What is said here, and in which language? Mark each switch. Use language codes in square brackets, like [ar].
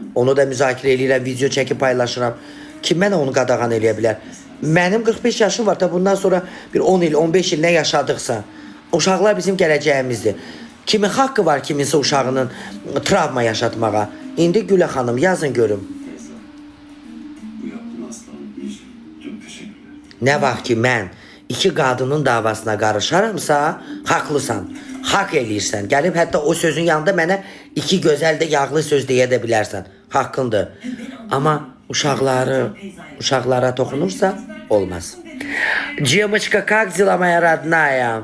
[az] Onu da müzakirə edirəm, video çəkib paylaşıram. Kim mənə onu qadağan eləyə bilər? Mənim 45 yaşım var da bundan sonra bir 10 il, 15 il nə yaşadıqsa, uşaqlar bizim gələcəyimizdir. Kimin haqqı var kiminsə uşağının travma yaşatmağa? İndi Gülə xanım yazın görüm. [tr] Bu yaptığın asla unutmayacağım. Çok teşekkürler. [az] Nə vaxt ki mən iki qadının davasına qarışaramsa, haqlısan, haqq eləyirsən. Gəlib hətta o sözün yanında mənə iki gözəl də yağlı söz deyə də bilərsən. Haqqındır. Amma uşaqlara toxunursa olmaz. [ru] Девочка, как дела, моя родная?